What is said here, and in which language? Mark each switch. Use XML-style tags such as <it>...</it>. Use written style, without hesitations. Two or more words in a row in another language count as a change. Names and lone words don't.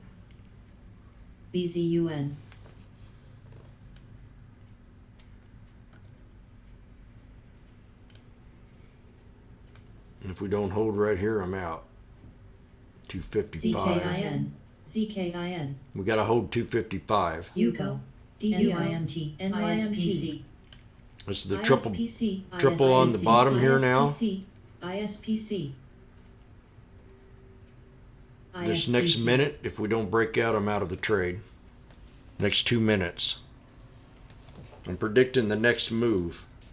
<en>BZUN. And if we don't hold right here, I'm out. 255. ZKIN. ZKIN. We got to hold 255. UCO. DUIMT. NYSPC. This is the ISPC. triple on the bottom here now. ISPC. This next minute, if we don't break out, I'm out of the trade. Next 2 minutes. I'm predicting the next move.</en>